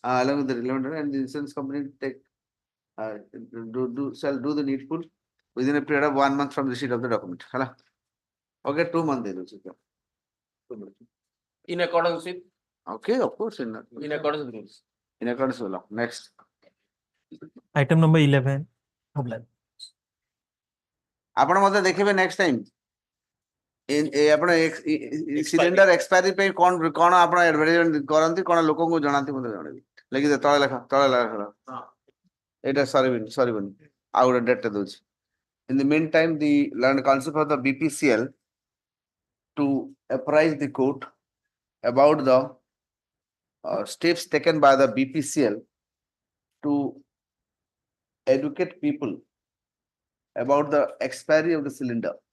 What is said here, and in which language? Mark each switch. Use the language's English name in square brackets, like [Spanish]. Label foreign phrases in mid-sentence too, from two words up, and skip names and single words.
[English] along with the relevant, and the insurance company take shall do the needful within a period of 1 month from receipt of the document. Hala? Okay, 2 months. 2 months. In accordance with, Okay, of course. in accordance with rules. In accordance with law. Next. Item number 11. [Odia] ଆପଣ ମତେ ଦେଖିବେ [English] next time. [Odia] ଆପଣ [English] cylinder expiry [Odia] ପାଇଁ କଣ ଆପଣ advertisement କରନ୍ତି, କଣ ଲୋକଙ୍କୁ ଜଣାନ୍ତି ମତେ ଜଣେଇବେ। ଲେଖିଦେ ତଳେ ଲେଖା ଏଇଟା ସରିବନି ଆଉ ଗୋଟେ ଡେଟ୍ ଦଉଛି। [English] In the meantime, the land counsel for the BPCL to apprise the court about the steps taken by the BPCL to educate people about the expiry of the cylinder,